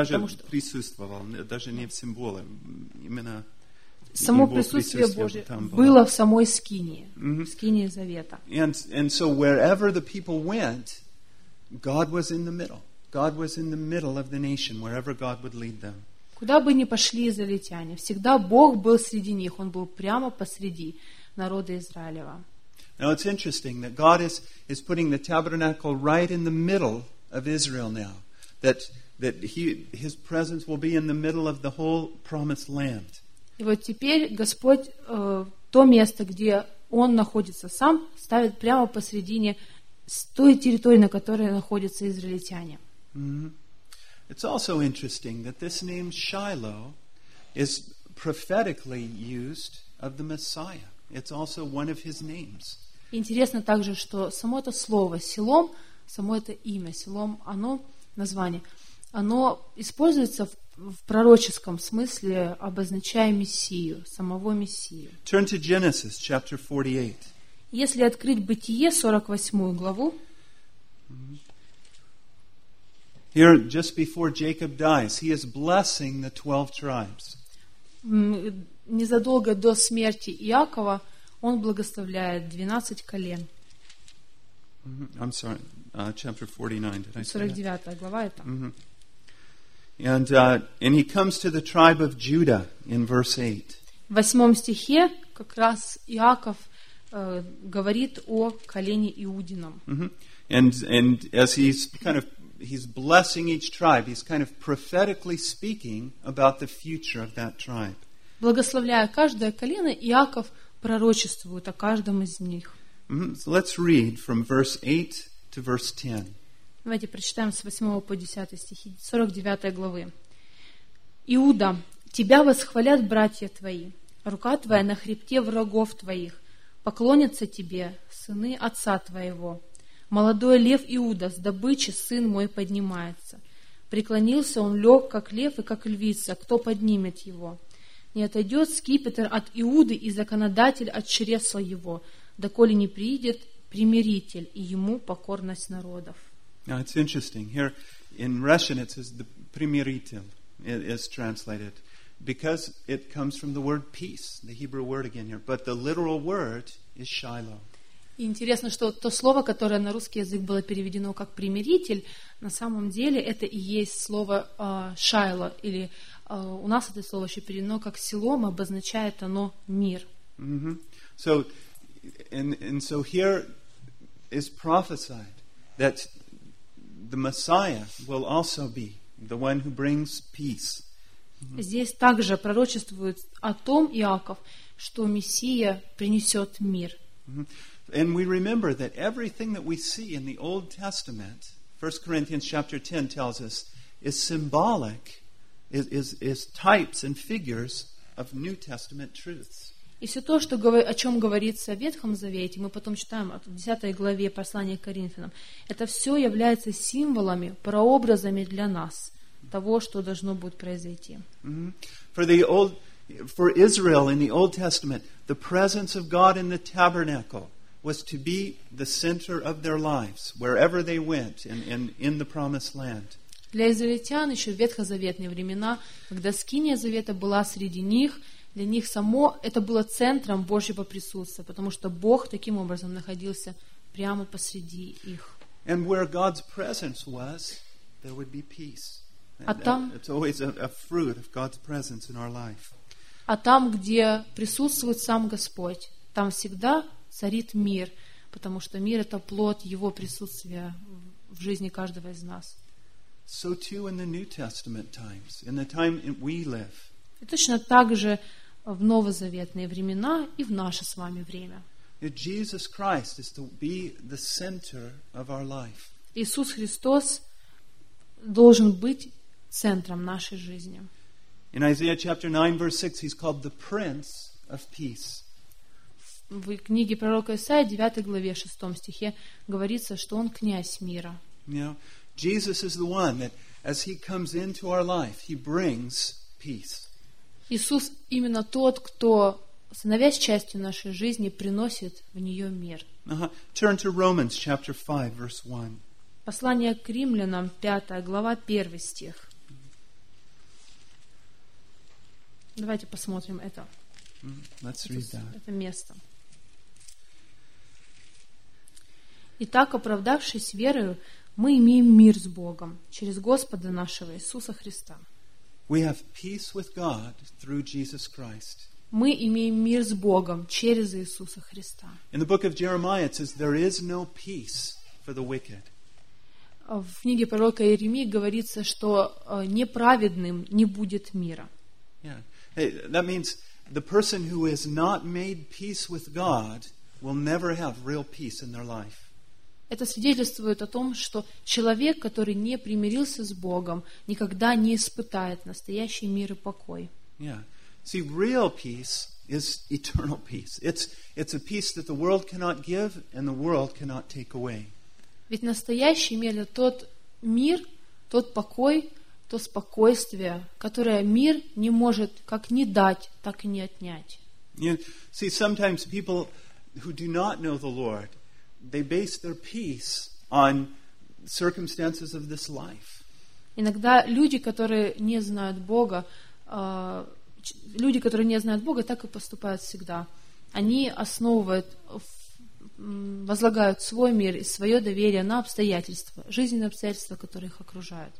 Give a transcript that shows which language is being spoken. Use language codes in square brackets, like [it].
[ru] Даже присутствовало, даже не в символе, именно само присутствие Божье было в самой скинии, в скинии Завета. [en] And so wherever the people went, God was in the middle. God was in the middle of the nation, wherever God would lead them. [ru] Куда бы ни пошли израильтяне, всегда Бог был среди них, Он был прямо посреди народа Израилева. [en] Now it's interesting that God is putting the tabernacle right in the middle of Israel now, that His presence will be in the middle of the whole promised land. [ru] И вот теперь Господь то место, где Он находится Сам, ставит прямо посредине с той территории, на которой находятся израильтяне. Mm-hmm. [en] It's also interesting that this name Shiloh is prophetically used of the Messiah. It's also one of his names. [ru] Интересно также, что само это слово Силом, само это имя Силом, оно название, оно используется в пророческом смысле, обозначая Мессию, самого Мессию. [en] Turn to Genesis chapter 48. [ru] Если открыть Бытие 48 главу. [en] Here, just before Jacob dies, he is blessing the 12 tribes. [ru] Незадолго до смерти Иакова он благословляет 12 колен. [en] I'm sorry, chapter 49. [ru] 49 глава это. [en] And he comes to the tribe of Judah in verse 8. [ru] В 8 стихе как раз Иаков говорит о колене Иудином. [en] He's blessing each tribe. He's kind of prophetically speaking about the future of that tribe. [ru] Благословляя каждое колено, Иаков пророчествует о каждом из них. [en] So let's read from verse 8 to verse 10. [ru] Давайте прочитаем с 8 по 10 стихи 49 главы. Иуда, тебя восхвалят братья твои, рука твоя на хребте врагов твоих, поклонятся тебе сыны отца твоего. Молодой лев Иуда с добычи сын мой поднимается. Преклонился он, лег, как лев и как львица. Кто поднимет его? Не отойдет скипетр от Иуды и законодатель от чресла его, доколе не приидет примиритель и ему покорность народов. [en] Now it's interesting. Here in Russian it says the примиритель is translated because it comes from the word peace, the Hebrew word again here. But the literal word is Shiloh. [ru] Интересно, что то слово, которое на русский язык было переведено как примиритель, на самом деле это и есть слово Шайло, или у нас это слово еще переведено как Силом, обозначает оно мир. Mm-hmm. [en] So, and so here is prophesied that the Messiah will also be the one who brings peace. Mm-hmm. [ru] Здесь также пророчествует о том, Иаков, что Мессия принесет мир. Mm-hmm. [en] And we remember that everything that we see in the Old Testament, 1 Corinthians chapter 10 tells us, is symbolic, is types and figures of New Testament truths. [ru] И все то, что, о чем говорится в Ветхом Завете, мы потом читаем в 10 главе послания к Коринфянам, это все является символами, прообразами для нас, того, что должно будет произойти. Mm-hmm. [en] For Israel in the Old Testament, the presence of God in the tabernacle was to be the center of their lives wherever they went in the promised land. [ru] Для израильтян еще в ветхозаветные времена, когда скиния завета была среди них, для них само это было центром Божьего присутствия, потому что Бог таким образом находился прямо посреди их. [en] And where God's presence was, there would be peace. It's always a fruit of God's presence in our life. [ru] А там, где присутствует сам Господь, там всегда царит мир, потому что мир — это плод Его присутствия в жизни каждого из нас. [en] So too in the New Testament times, in the time we live. [ru] И точно так же в новозаветные времена и в наше с вами время. [en] Jesus Christ is to be the center of our life. [ru] Иисус Христос должен быть центром нашей жизни. [en] In Isaiah chapter 9, verse 6, He's called the Prince of Peace. [ru] В книге пророка Исаии, 9 главе, 6 стихе, говорится, что Он князь мира. Иисус именно Тот, Кто, становясь частью нашей жизни, приносит в нее мир. [en] Turn to Romans, chapter 5, verse 1. [ru] Послание к Римлянам, 5 глава, 1 стих. Давайте посмотрим это место. Итак, оправдавшись верою, мы имеем мир с Богом через Господа нашего Иисуса Христа. [en] We have peace with God through Jesus Christ. [ru] Мы имеем мир с Богом через Иисуса Христа. [en] In the book of Jeremiah it says there is no peace for the wicked. [ru] В книге пророка Иеремии говорится, что неправедным не будет мира. Yeah. [en] Hey, that means the person who has not made peace with God will never have real peace in their life. [ru] Это свидетельствует о том, что человек, который не примирился с Богом, никогда не испытает настоящий мир и покой. [en] Yeah. See, real peace is eternal peace. It's a peace that the world cannot give and the world cannot take away. [ru] Ведь настоящий мир — это тот мир, тот покой, то спокойствие, которое мир не может как ни дать, так и не отнять. Yeah. [en] See, sometimes people who do not know the Lord, they base their peace on circumstances of this life. [ru] Иногда люди, которые не знают Бога, так и поступают всегда. Они основывают, возлагают свой мир и свое доверие на обстоятельства, жизненные обстоятельства, которые их окружают.